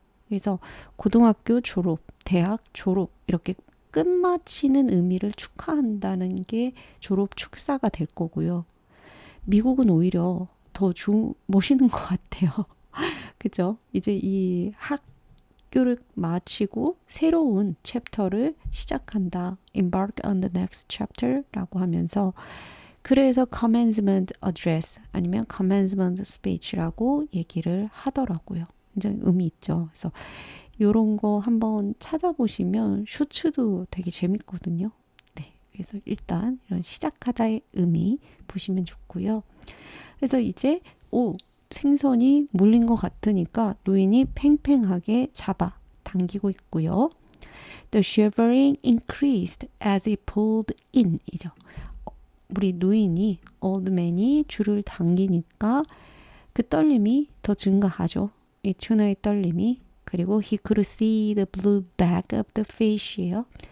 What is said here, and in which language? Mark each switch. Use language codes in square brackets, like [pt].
[ko] 그래서 고등학교 졸업, 대학 졸업 이렇게 끝마치는 의미를 축하한다는 게 졸업 축사가 될 거고요. 미국은 오히려 더 멋있는 것 같아요. 그죠? 이제 이 학교를 마치고 새로운 챕터를 시작한다. [en] Embark on the next chapter [ko] 라고 하면서 그래서 commencement address 아니면 commencement speech라고 얘기를 하더라고요. 굉장히 의미 있죠. 그래서 이런 거 한번 찾아보시면 쇼츠도 되게 재밌거든요. 네, 그래서 일단 이런 시작하다의 의미 보시면 좋고요. 그래서 이제 생선이 물린 것 같으니까 노인이 팽팽하게 잡아 당기고 있고요. [en] The shivering increased as he pulled in 이죠. [ko] 우리 노인이 올드맨이 줄을 당기니까 그 떨림이 더 증가하죠. 이 튜나의 떨림이 그리고 [en] he could see the blue back of the fish예요.